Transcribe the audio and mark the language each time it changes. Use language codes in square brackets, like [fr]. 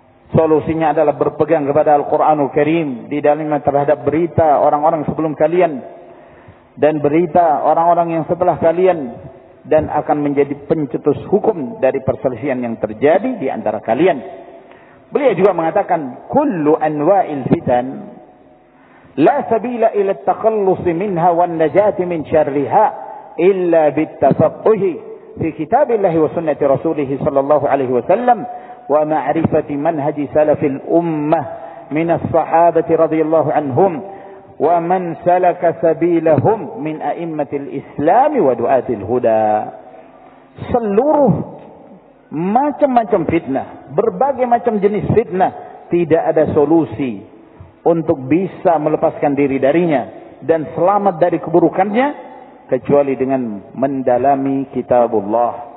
[id] Solusinya adalah berpegang kepada Al-Quranul Karim, di dalamnya terhadap berita orang-orang sebelum kalian, dan berita orang-orang yang setelah kalian, dan akan menjadi pencetus hukum dari perselisihan yang terjadi di antara kalian. Beliau juga mengatakan, [ar] kullu anwa'il fitan لا سبيل إلى التخلص منها والنجاة من شرها إلا بالتفقه في كتاب الله وسنة رسوله صلى الله عليه وسلم ومعرفة منهج سلف الأمة من الصحابة رضي الله عنهم ومن سلك سبيلهم من أئمة الإسلام ودعاة الهدى. [id] Seluruh macam-macam fitnah, berbagai macam jenis fitnah, tidak ada solusi untuk bisa melepaskan diri darinya dan selamat dari keburukannya kecuali dengan mendalami kitabullah